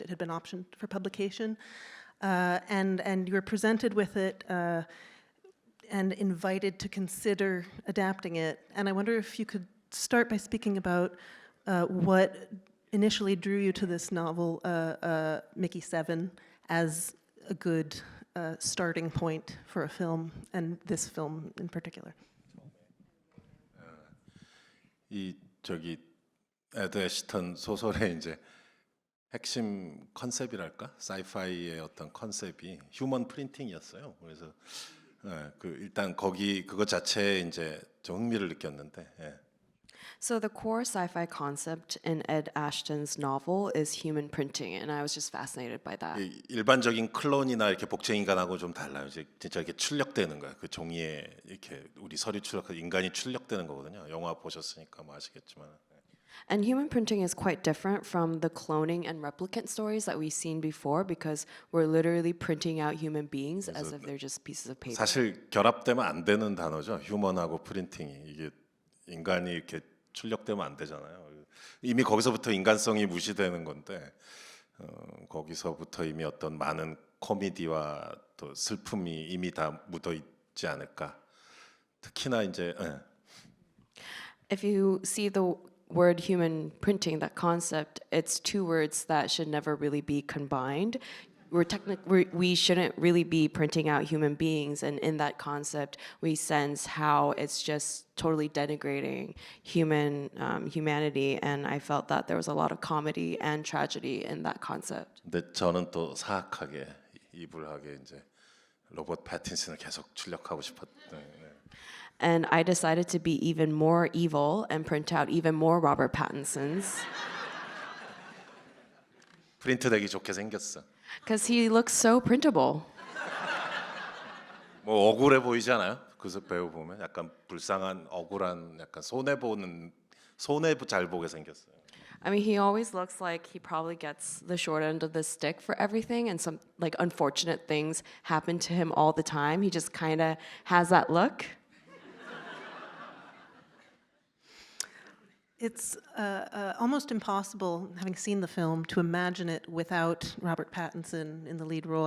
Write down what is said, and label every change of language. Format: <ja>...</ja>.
<en>It had been optioned for publication. And you were presented with it and invited to consider adapting it. And I wonder if you could start by speaking about what initially drew you to this novel, Mickey 7, as a good starting point for a film, and this film in particular.</en> <ko>이 저기 에드 애시턴 소설의 이제 핵심 컨셉이랄까, 사이파이의 어떤 컨셉이 휴먼 프린팅이었어요. 그래서 그 일단 거기 그것 자체에 이제 좀 흥미를 느꼈는데.</ko> <en>So the core sci-fi concept in Ed Ashton's novel is human printing, and I was just fascinated by that.</en> <ko>일반적인 클론이나 이렇게 복제 인간하고 좀 달라요. 이제 진짜 이렇게 출력되는 거야. 그 종이에 이렇게 우리 서류 출력, 인간이 출력되는 거거든요. 영화 보셨으니까 뭐 아시겠지만.</ko> <en>And human printing is quite different from the cloning and replicant stories that we've seen before, because we're literally printing out human beings as if they're just pieces of paper.</en> <ko>사실 결합되면 안 되는 단어죠. 휴먼하고 프린팅이 이게 인간이 이렇게 출력되면 안 되잖아요. 이미 거기서부터 인간성이 무시되는 건데 거기서부터 이미 어떤 많은 코미디와 또 슬픔이 이미 다 묻어 있지 않을까. 특히나 이제</ko> <en>If you see the word human printing, that concept, it's two words that should never really be combined. We shouldn't really be printing out human beings, and in that concept, we sense how it's just totally denigrating humanity, and I felt that there was a lot of comedy and tragedy in that concept.</en> <ko>근데 저는 또 사악하게 이불하게 이제 로버트 패틴슨을 계속 출력하고 싶었던.</ko> <en>And I decided to be even more evil and print out even more Robert Pattinsons.</en> <ko>프린트되기 좋게 생겼어.</ko> <en>Because he looks so printable.</en> <ko>뭐 억울해 보이지 않아요? 그 배우 보면 약간 불쌍한 억울한 약간 손해 잘 보게 생겼어요.</ko> <en>I mean, he always looks like he probably gets the short end of the stick for everything, and some like unfortunate things happen to him all the time. He just kind of has that look. It's almost impossible, having seen the film, to imagine it without Robert Pattinson in the lead role.</en>